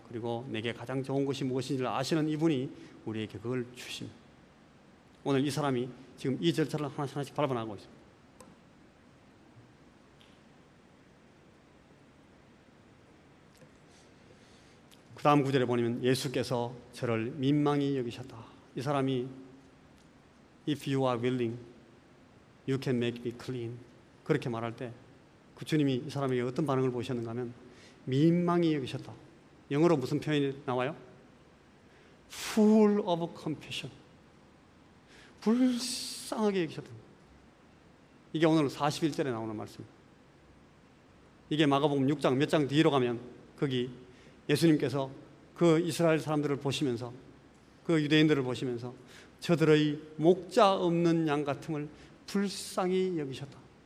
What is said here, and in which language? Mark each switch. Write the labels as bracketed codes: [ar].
[ko] 그리고 내게 가장 좋은 것이 무엇인지를 아시는 이분이 우리에게 그걸 주십니다. 오늘 이 사람이 지금 이 절차를 하나씩 밟아나가고 있습니다. 그 다음 구절에 보면 예수께서 저를 민망히 여기셨다. 이 사람이 [en] If you are willing, you can make me clean. [ko] 그렇게 말할 때 그 주님이 이 사람에게 어떤 반응을 보이셨는가 하면 민망히 여기셨다. 영어로 무슨 표현이 나와요? [en] Full of compassion. [ko] 불쌍하게 여기셨다. 이게 오늘 41절에 나오는 말씀입니다. 이게 마가복음 6장 몇 장 뒤로 가면 거기 예수님께서 그 이스라엘 사람들을 보시면서, 그 유대인들을 보시면서 저들의 목자 없는 양 같음을 불쌍히 여기셨다.